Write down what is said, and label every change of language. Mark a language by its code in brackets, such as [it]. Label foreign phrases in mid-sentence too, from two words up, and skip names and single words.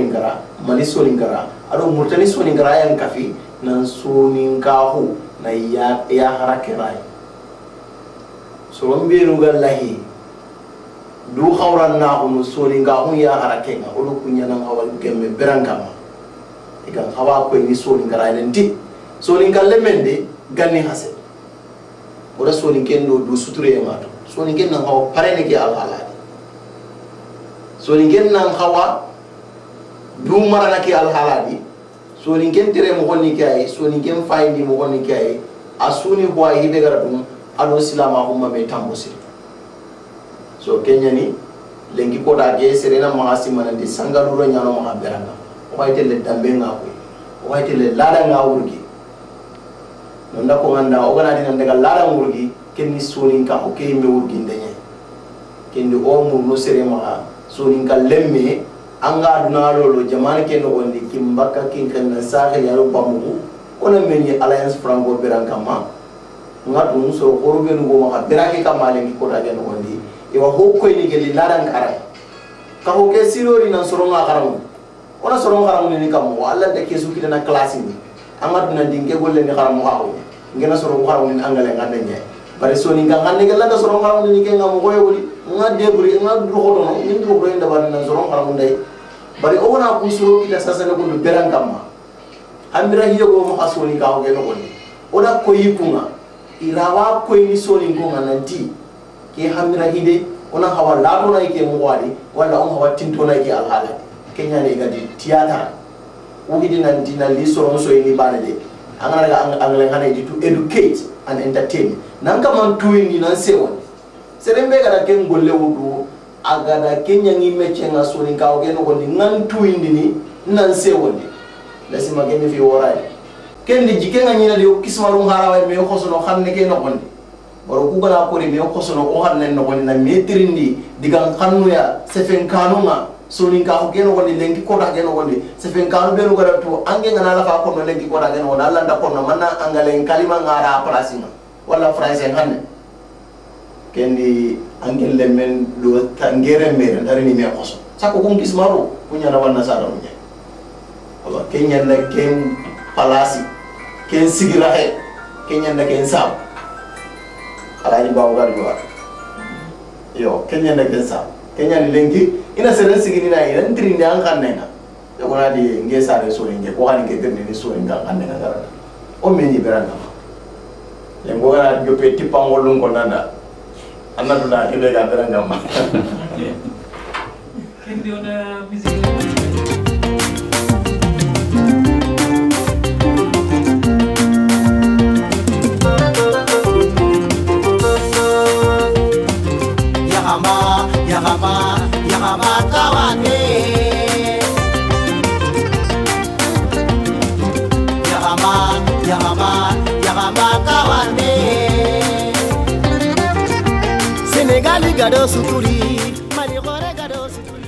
[snk] ngara Mali so ngara ado Mauritania so ngara yan kafi nan so ninkahu na ya harake rai so mbiru gallahi du khawran na onu soni nga on ya harake nga olu kunya nan hawal gemme berankama iga hawa ko ni soni ngara ndi soni ngalle mende ganni hase ora soni kendo du suture mato soninken nan hawa parene ke alhaladi soninken nan hawa du marana ke alhaladi soninken tere mo gonni ke ay soninken fayndi mo gonni ke ay asuni ho ay hibe gara dum alo silama humma me tambosi so kenyani lengi ko da ge serena mahasi manandi sangaluro nyano ma beranga o ay tele dambe ngako o ay tele lada ngawurgi nonda ko nganda o gana dinan daga lada ngurgi kenni sonin ka o kay me wurgi ndenye kendi o murno serema sonin ka lemme anga duna lolo jamana ken no gondi kimbaka kin kan na sahel yaro bamu ona meni alliance franco berankama ngatu so korbe no ma berake kamale ki ko daga no gondi e wa hokko ni geli ladan karam ka ho ke sirori nan soronga karam ona soronga karam ni kam wala de ke su kitana classe ni anga duna dinge golle ni karam hawo ngena soronga karam ni angale ngande nye bare soni nga ngande gella da soronga karam ni ke ngam goyo woli ngade buri ngadu ko do no min do ko enda ban nan soronga karam ndai bari ona ku suro kita sasa ne ko berankama amira hiyo go mo asoni ka ho ke no gondi oda ko yikunga irawa ko ni soni ngo nanti ke hamira hide ona hawa lado na ke muwadi wala on hawa tinto na ke alhala kenya ne gadi tiata o hidi nan dina li so on so ni banade angala angala ngana di [en] to educate and entertain [snk] nan ka man tuini nan sewon serembe kada ken golle wudu agada kenya ngi meche nga so ni ka o ke no gondi nan tuini ni nan sewon lasima gende fi woray ken di jikenga nyina di kismaru harawa me ko so no xamne ke no gondi baro ku gana ko ni me ko sono o hanne no woni na metrindi digan kanu ya sefen kanunga sonin ka ko geno woni lenki ko da geno woni sefen kanu be no gara to ange ngana la fa ko no lenki ko da geno wona Allah nda ko no manna angale kalima ngara placinga wala français hanne kendi angel le men do tangere mere dari ni me ko so sako ko kismaro kunya na wanna sa do nya aba kenya na ken palasi ken sigira he kenya na ken sa alaji bawo gadi wa yo kenya na kensa kenya ni lengi ina seren sigini na ina ndirinde an kannenga yo gona di ngesa re so nge ko hani ke gerne ni so nga kannenga gara o meni beranga le ngora di pe tipangolun ko nanda anadu na ile ga beranga ma kendi ona musique Yagama kawane Yagama kawane Sénégali gado suturi Mali gore gado suturi